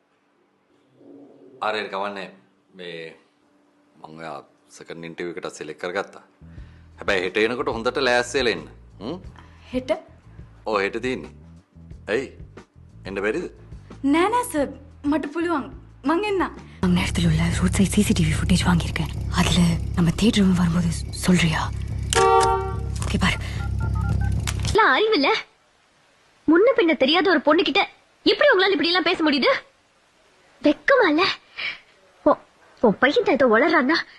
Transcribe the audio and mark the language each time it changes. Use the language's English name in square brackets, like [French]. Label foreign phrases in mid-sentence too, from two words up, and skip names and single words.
[Sinhala] අර කවන්නේ මේ මම ඔයා [English] second interview [Sinhala] එකට සිලෙක්ට් කරගත්තා. හැබැයි හෙට එනකොට හොඳට ලෑස්ති වෙලා එන්න. හෙට? ඔව් හෙට තියෙන්නේ. ඇයි? එන්න බැරිද? නෑ සර් මට පුළුවන්. මං එන්න. [Tamil] அந்த இடத்துல உள்ள [English] road side CCTV footage [Tamil] வாங்கியிருக்கேன். அதுல நம்ம [English] theater room [Tamil] வரும்போது சொல்றியா? ஓகே பாரு. அறிவில்ல முன்ன பின்ன தெரியாத ஒரு பொண்ணு கிட்ட எப்படி உங்களால இப்படி எல்லாம் பேச முடியுது? வெக்கமா இல்ல? உன் பையன் தான் ஏதோ வளர்றான்னா.